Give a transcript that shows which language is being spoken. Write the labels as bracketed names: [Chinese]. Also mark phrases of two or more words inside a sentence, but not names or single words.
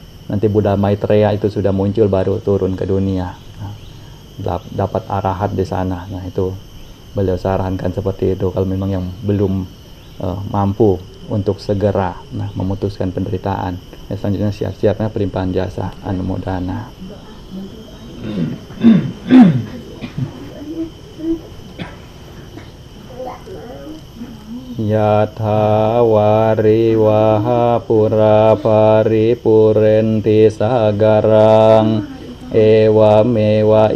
[Indonesian] Nanti Buddha Maitreya itu sudah muncul, baru turun ke dunia, dapat arahat di sana. Nah itu beliau sarankan seperti itu. Kalau memang yang belum mampu untuk segera memutuskan penderitaan. Selanjutnya siap-siapnya pelimpahan jasa anumodana. [Pali] Yatha wariwaha pura paripurenti sagarang ewa mewa